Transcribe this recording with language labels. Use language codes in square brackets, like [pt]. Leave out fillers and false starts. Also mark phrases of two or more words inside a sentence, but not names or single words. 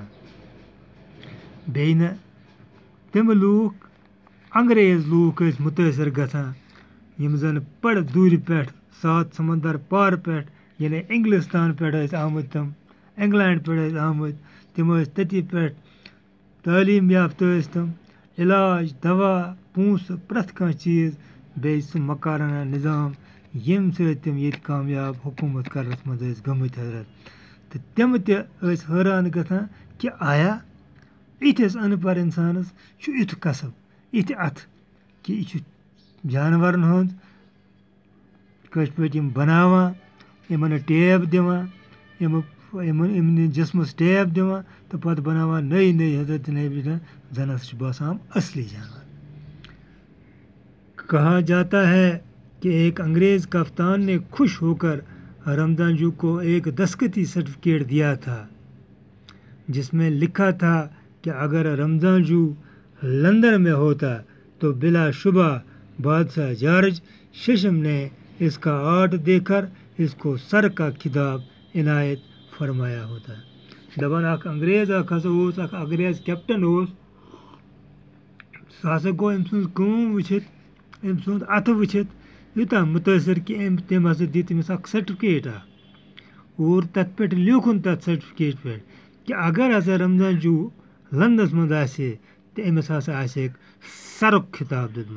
[ks] بیٚیہِ نہٕ تِم لوٗکھ، انگریز لوٗکھ ٲسۍ مُتٲثر گژھان یِم زن بڑٕ دوٗرِ پٮ۪ٹھ 7 سمندر پار پٮ۪ٹھ یعنی انگلستان پٮ۪ٹھ ٲسۍ آمٕتۍ، تِم انگلینڈ پٮ۪ٹھ ٲسۍ آمٕتۍ، تِم ٲسۍ تٔتی پٮ۪ٹھ تعلیٖم یافتہٕ ٲسۍ تِم، علاج، دوا، پونٛسہٕ، پرٛٮ۪تھ کانٛہہ چیٖز، بیٚیہِ سُہ مکرانہ نظام ییٚمہِ سۭتۍ تِم ییٚتہِ کامیاب حکوٗمت کرنس منٛز ٲسۍ گٔمٕتۍ حضرت۔ تہٕ تِم تہِ ٲسۍ حٲران گژھان کہ آیا یِتھِس ان پڑھ انسانس چھُ یُتھ قصب، یِتھِ اتھٕ کہ یہِ چھُ جانورن ہُنٛد کٲشِر پٲٹھۍ یِم بناوان، یِمن ٹیب دِوان، یِمن جسمس ٹیب دِوان تہٕ پتہٕ بناوان نٔے حضرت نبی زن ہسا چھُ باسان اصلی جانور۔ [ur] کہا جاتا ہے کہ ایک انگریز کپتان نے خوش ہو کر رمضان جو کو ایک دستخطی سرٹیفکیٹ دیا تھا، جس میں لکھا تھا کہ اگر رمضان جو لندن میں ہوتا تو بلا شبہ بادشاہ جارج ششم نے اس کا آرٹ دے کر اس کو سر کا خطاب عنایت فرمایا ہوتا۔ [ks] دپان انگریز انگریز کیپٹن سُہ ہسا گوٚو أمۍ سٕنٛز کٲم وٕچھِتھ، أمۍ سُنٛد اَتھٕ وٕچھِتھ یوٗتاہ مُتٲثر کہ تٔمۍ ہسا دِتۍ أمِس اکھ سرٹیفکیٹ اور تتھ پٮ۪ٹھ لیوٗکھُن تتھ سرٹیفکیٹ پٮ۪ٹھ کہ اگر ہسا رمضان جو لندنس منٛز آسہِ تہٕ أمِس ہسا آسہِ سرُک خطاب دیُتمُت۔